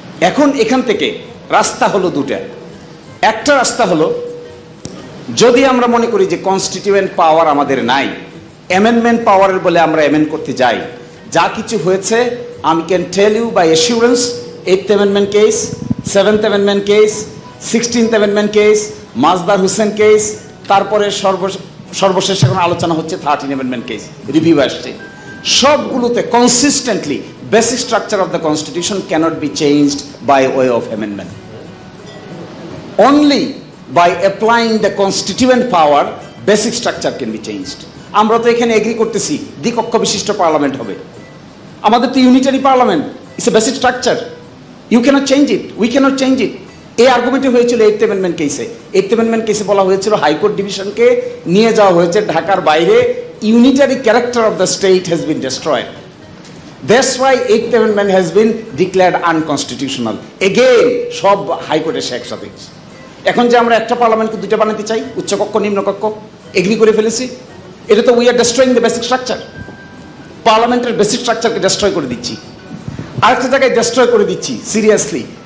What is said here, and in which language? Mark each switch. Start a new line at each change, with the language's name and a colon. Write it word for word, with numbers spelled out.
Bangla: এখন এখান থেকে রাস্তা হলো দুটা। একটা রাস্তা হলো যদি আমরা মনে করি যে কনস্টিটিউয়েন্ট পাওয়ার আমাদের নাই, অ্যামেন্ডমেন্ট পাওয়ারের বলে আমরা অ্যামেন্ড করতে যাই। যা কিছু হয়েছে আমি
English: can tell you by assurance,
Bangla: eighth amendment case, seventh amendment case, sixteenth amendment case, মাজদার Hossain case, তারপরে সর্ব সর্বশেষ এখন আলোচনা হচ্ছে থার্টিন অ্যামেন্ডমেন্ট কেস, রিভিউ আসছে।
English: সবগুলোতে consistently basic structure of the constitution cannot be changed by way of amendment. Only by applying the constituent power basic structure can be changed.
Bangla: আমরা তো এখানে এগ্রি করতেছি দ্বিকক্ষ বিশিষ্ট পার্লামেন্ট হবে, আমাদের তো unitary parliament,
English: it's a basic structure, you can't change it,
Bangla: we cannot change it. এই আর্গুমেন্টে হয়েছিল এইথ অ্যামেন্ডমেন্ট কেসে। এইথ অ্যামেন্ডমেন্ট কেসে বলা হয়েছিল হাইকোর্ট ডিভিশনকে নিয়ে যাওয়া হয়েছে ঢাকার বাইরে,
English: Unitary character of the state has been destroyed. That's why eighth amendment has been declared unconstitutional.
Bangla: Again, সব হাইকোর্টের সে একসাথে। এখন যে আমরা একটা পার্লামেন্টকে দুইটা বানাতে চাই, উচ্চকক্ষ নিম্নকক্ষ, এগ্রি করে ফেলেছি, এটা তো
English: We are destroying the basic structure.
Bangla: পার্লামেন্টের বেসিক স্ট্রাকচারকে ডেস্ট্রয় করে দিচ্ছি। আরেকটা জায়গায় ডেস্ট্রয় করে দিচ্ছি সিরিয়াসলি।